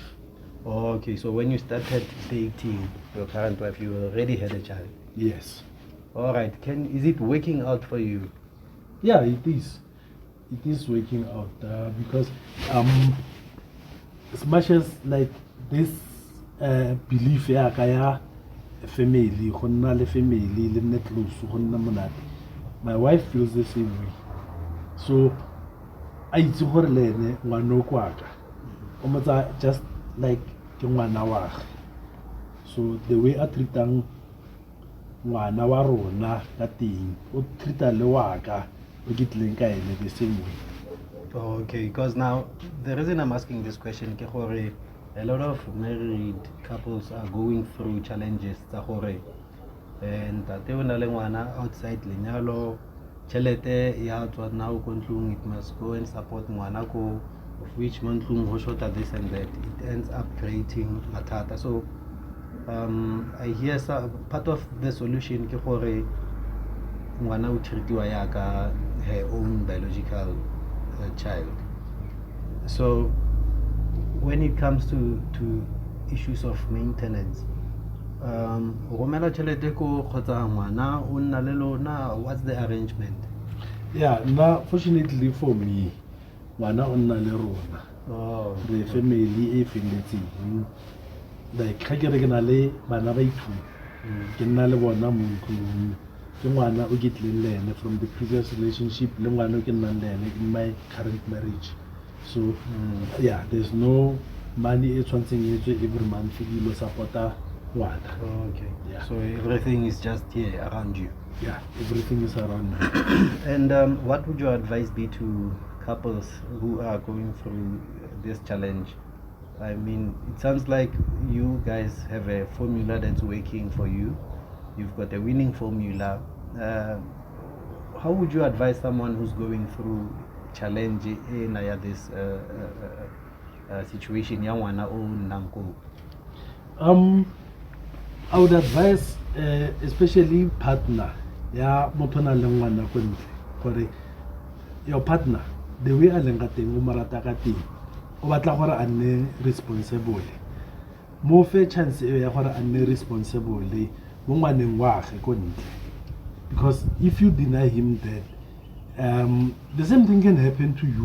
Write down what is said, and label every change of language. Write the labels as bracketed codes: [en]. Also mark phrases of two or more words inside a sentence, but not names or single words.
[en] Okay, so when you started dating your current wife, you already had a child? Yes. All right. Is it working out for you? Yeah, it is. it is working out because as much as like this belief [tn] ya kaya family go nna le family le nne close go nna monate, [en] my wife feels the same way. [tn] So a itse gore le ene ngwana o kwaka o motsa [en] just like [tn] ke ngwana wa gagwe. [en] So the way [tn] a treatang ngwana wa rona ka teng o treata le waka o kitleng ka ene [en] the same way. Okay, because now the reason I'm asking this question [tn] ke gore [en] a lot of married couples are going through challenges [tn] tsa gore ntate o na le ngwana outside lenyalo, tšhelete ya tswa now ko ntlong, [en] it must go and support ngwana ko, of which [tn] mo ntlong go shota [en] this and that, it ends up creating mathata. So I hear part of the solution [tn] ke gore ngwana o treatiwa yaka [en] her own biological child. So when it comes to issues of maintenance, [tn] romela tšhelete ko kgotsa ngwana o nna le lona, [en] what's the arrangement? Yeah, now fortunately for me, [tn] ngwana o nna le rona, [en] the family [tn] e felletseng. Like ga ke re ke na le bana ba ithu ke nna le bona mo ntlong, ke ngwana o ke tlileng le ene [en] from the previous relationship, [tn] le ngwana o ke nnang le ene [en] in my current marriage. So yeah, there's no money [tn] e tshwantseng e tswe [en] every month [tn] e lo supporta ngwana. [en] Okay, Yeah. so everything is just here around you. Yeah, everything is around me. And what would your advice be to couples who are going through this challenge? I mean, it sounds like you guys have a formula that's working for you. You've got a winning formula. How would you advise someone who's going through challenge in this situation? I would advise especially partner, [tn] ya motho na le ngwana ko ntle, gore [en] your partner the way [tn] a leng ka teng o marata ka teng o batla gore a nne responsible, mo fe chance e ya gore a nne responsible mo ngwaneng wa ge ko ntle. [en] Because if you deny him that, the same thing can happen to you.